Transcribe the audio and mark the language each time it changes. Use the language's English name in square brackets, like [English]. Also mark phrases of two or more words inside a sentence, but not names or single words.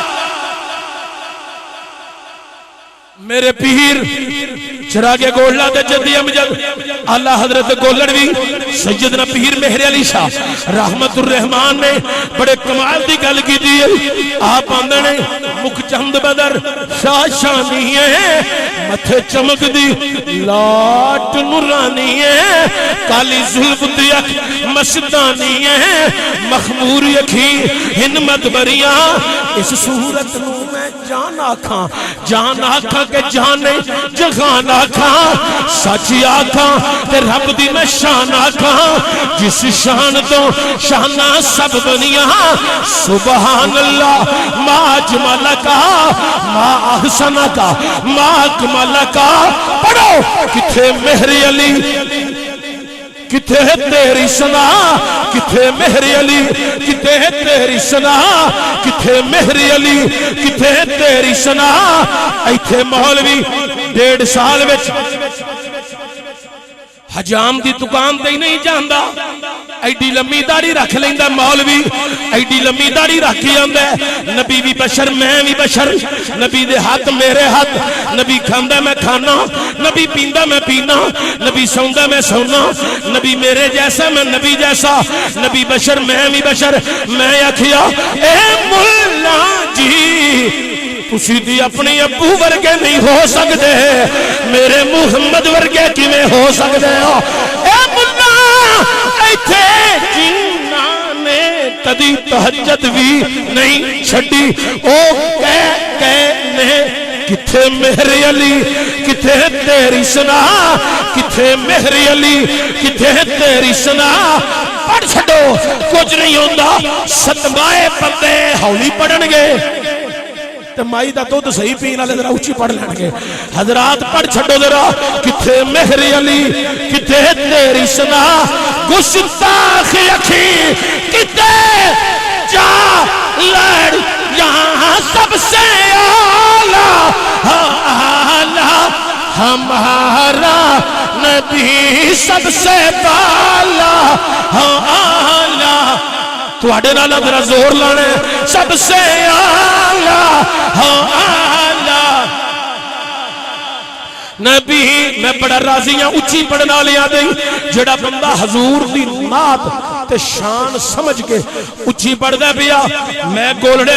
[Punjabi] میرے پیر چراغ گولڑا دے جدی امجد اللہ حضرت گولڑوی سیدنا پیر مہر علی شاہ رحمت الرحمان نے بڑے کمال دی گل کی دی آپ آندے نے مکھ چند بدر شاہ شانی ہے متھے چمک دی لاٹ نورانی ہے کالی ظلف دی اکھ مستانی ہے مخمور اکھی ہن مدبریاں اس صورت نو میں جان آکھاں کہ جانے جہان آکھاں سچی آکھاں تے رب دی میں شان آکھاں جس شان تو شانہ سب بنیاں [Arabic] سبحان اللہ ما اجمل کا ما احسن کا ما اکمل کا [Punjabi] پڑھو کتھے مہر علی کتے تیری سنا کتے مہر علی کتے تیری سنا کتے مہر علی کتے تیری سنا ایتھے مولوی 1.5 سال وچ حجام دی دکان تے نہیں جاندا ایڈی لمبی داڑھی رکھ لیندا مولوی ایڈی لمبی داڑھی رکھ کے آندا ہے نبی بھی بشر میں بھی بشر نبی دے ہاتھ میرے ہاتھ نبی کھاندا میں کھانا نبی پیندا میں پینا نبی سوندا میں سونا نبی میرے جیسا میں نبی جیسا نبی بشر میں بھی بشر میں آکھیا اے مولا جی تسی دی اپنی ابو ورگے نہیں ہو سکتے میرے محمد ورگے کیویں ہو سکتے ہو اے مولا ایتھے جنہاں نے کدی تہجد بھی نہیں چھڈی او کہنے کتھے مہر علی کتھے تیری سنا کتھے مہر علی کتھے تیری سنا پڑھ چھڈو کچھ نہیں ہوندا ستمائے بندے ہولی پڑھن گے تے مائی دا دودھ صحیح پین والے ذرا اونچی پڑھ لین گے حضرات پڑھ چھڈو ذرا کتھے مہر علی کتھے تیری سنا گستاخ اکھی کتھے جا لڑ [Urdu] یہاں سب سے اعلیٰ ہمارا نبی سب سے بالا اعلیٰ [Punjabi] تواڈے نال ذرا زور لانا [Urdu] سب سے اعلیٰ اعلیٰ نبی میں بڑا راضی ہوں اچھی پڑھنا [Punjabi] لیا دیں جڑا بندہ حضور دی نعت تے شان سمجھ کے اچھی پڑھ دے پیا میں گولڑے